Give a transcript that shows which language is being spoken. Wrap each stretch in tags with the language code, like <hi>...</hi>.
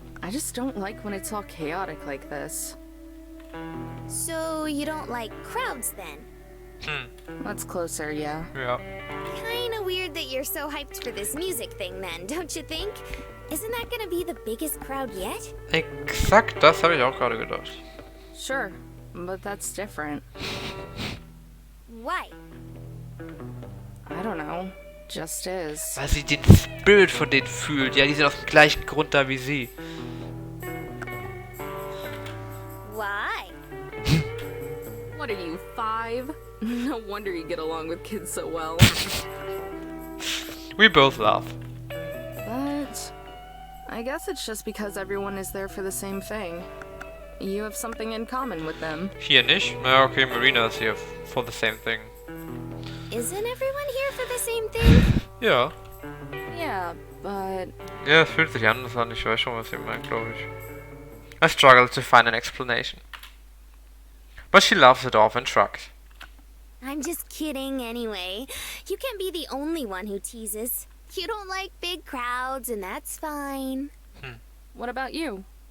<en>I just don't like when it's all chaotic like this. So you don't like crowds then? That's closer, yeah.</en> <de>Ja.</de> <en>Kinda weird that you're so hyped for this music thing then, don't you think? Isn't that gonna be the biggest crowd yet?</en> <de>Exakt das habe ich auch gerade gedacht.</de> <en>Sure, but that's different. Why? I don't know. Just is.</en> <de>Weil sie den Spirit von denen fühlt. Ja, die sind aus dem gleichen Grund da wie sie.</de> <en>Why? What are you, 5? No wonder you get along with kids so well. We both laugh. But I guess it's just because everyone is there for the same thing. You have something in common with them.</en> <de>Hier nicht? Na okay, Marina ist hier</de> <en>for the same thing. Isn't everyone here for the same thing?</en> <de>Ja.</de> <en>Yeah, but</en> <de>Ja, es fühlt sich anders an. Ich weiß schon, was sie meint, glaube ich.</de> <en>I struggle to find an explanation. But she laughs it off and shrugs. I'm just kidding anyway. You can't be the only one who teases. You don't like big crowds, and that's fine. what about you?</en>